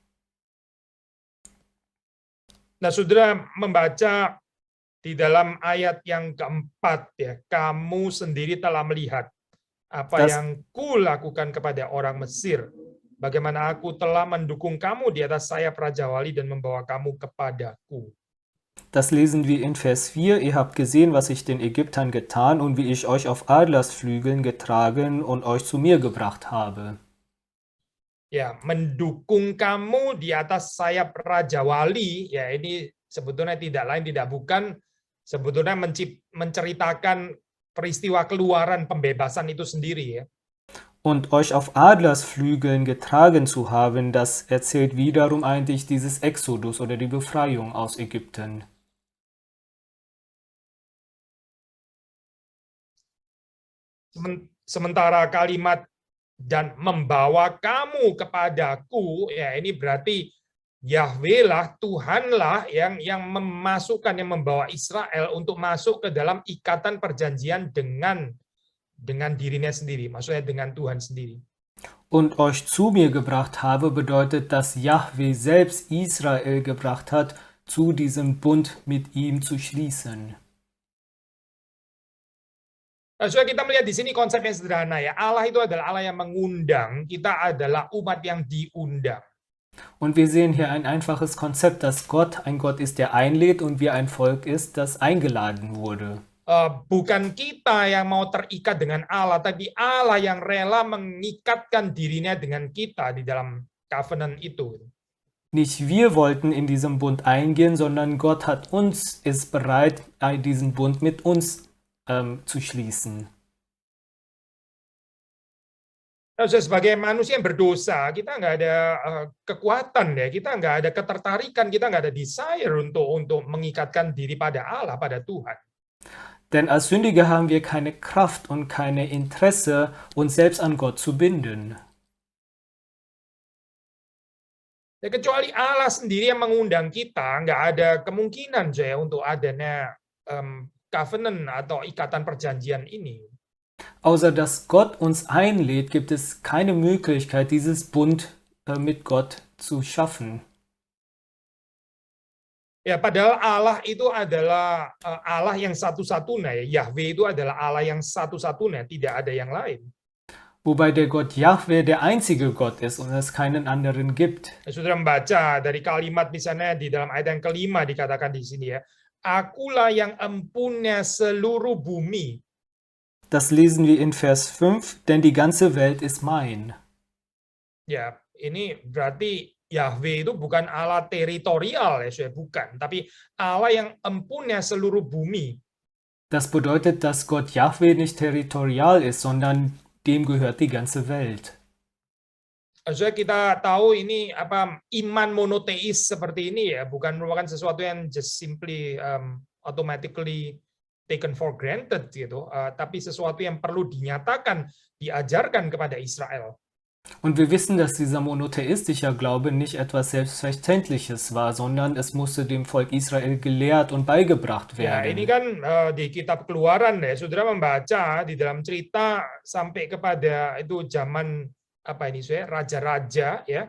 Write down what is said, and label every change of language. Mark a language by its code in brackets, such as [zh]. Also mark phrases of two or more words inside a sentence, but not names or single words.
[id] Nah, saudara membaca di dalam ayat yang keempat ya, kamu sendiri telah melihat apa yang kulakukan kepada orang Mesir. Bagaimana aku telah mendukung kamu di atas sayap Raja Wali dan membawa kamu kepadaku. [de] Das lesen wir in Vers 4. Ihr habt gesehen, was ich den Ägyptern getan und wie ich euch auf Adlersflügeln getragen und euch zu mir gebracht habe. [id] Ya, mendukung kamu di atas sayap Raja Wali, ya ini sebetulnya tidak lain tidak bukan sebetulnya menceritakan peristiwa keluaran pembebasan itu sendiri ya. [de] Und euch auf Adlersflügeln getragen zu haben, das erzählt wiederum eigentlich dieses Exodus oder die Befreiung aus Ägypten. [id] Sementara kalimat dan membawa kamu kepadaku, ya ini berarti Yahweh lah, Tuhan lah yang memasukkan, yang membawa Israel untuk masuk ke dalam ikatan perjanjian dengan dirinya sendiri, maksudnya dengan Tuhan sendiri. [de] Und euch zu mir gebracht habe, bedeutet, dass Yahweh selbst Israel gebracht hat, zu diesem Bund mit ihm zu schließen. [id] So kita melihat di sini konsep yang sederhana ya. Allah itu adalah Allah yang mengundang, kita adalah umat yang diundang. [de] Und wir sehen hier ein einfaches Konzept, dass Gott ein Gott ist, der einlädt und wir ein Volk ist, das eingeladen wurde. [id] Bukan kita yang mau terikat dengan Allah, tapi Allah yang rela mengikatkan dirinya dengan kita di dalam covenant itu. [de] Nicht wir wollten in diesem Bund eingehen, sondern Gott ist bereit, diesen Bund mit uns zu schließen. [id] Sebagai manusia yang berdosa, kita nggak ada kekuatan ya, kita nggak ada ketertarikan, kita nggak ada desire untuk mengikatkan diri pada Allah, pada Tuhan. [de] Denn als Sündige haben wir keine Kraft und keine Interesse, uns selbst an Gott zu binden. [id] Ya, kecuali Allah sendiri yang mengundang kita, nggak ada kemungkinan saya untuk adanya covenant atau ikatan perjanjian ini. [de] Außer dass Gott uns einlädt, gibt es keine Möglichkeit, dieses Bund mit Gott zu schaffen. [id] Ya, padahal Allah itu adalah Allah yang satu-satunya, ya. Yahweh itu adalah Allah yang satu-satunya, tidak ada yang lain. [de] Wobei der Gott Jahwe der einzige Gott ist und es keinen anderen gibt. [id] Saudara membaca dari kalimat misalnya di dalam ayat yang kelima dikatakan di sini ya, akulah yang empunya seluruh bumi. [de] Das lesen wir in Vers 5, denn die ganze Welt ist mein. [id] Ya, ini berarti Yahweh itu bukan Allah teritorial ya, bukan, tapi Allah yang empunya seluruh bumi. [de] Das bedeutet, dass Gott Jahwe nicht territorial ist, sondern dem gehört die ganze Welt. [id] Maksudnya kita tahu ini iman monoteis seperti ini ya, bukan merupakan sesuatu yang [en] just simply automatically taken for granted [id] gitu, tapi sesuatu yang perlu dinyatakan, diajarkan kepada Israel. [de] Und wir wissen, dass dieser monotheistische Glaube nicht etwas Selbstverständliches war, sondern es musste dem Volk Israel gelehrt und beigebracht [id] Ya, [de] werden. [id] ini kan di kitab Keluaran ya, saudara membaca di dalam cerita sampai kepada itu zaman raja-raja ya.